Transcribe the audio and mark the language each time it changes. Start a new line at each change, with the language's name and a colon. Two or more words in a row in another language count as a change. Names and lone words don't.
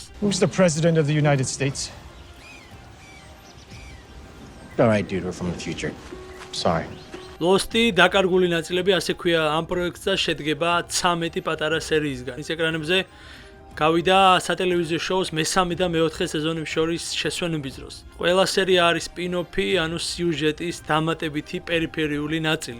English: Who's the president of the United States? All right, dude, we're from the future. Sorry.
Georgian: ლოსტი დაკარგული ნაწილები, ასე ქვია, ამ პროექტზე შედგება 13 პატარა სერიისგან. ის ეკრანებზე გავიდა სატელევიზიო შოუს მესამე და მეოთხე სეზონების შორის შესვენების დროს. ყველა სერია არის სპინ-ოფი, ანუ სიუჟეტის დამატებითი პერიფერიული ნაწილი.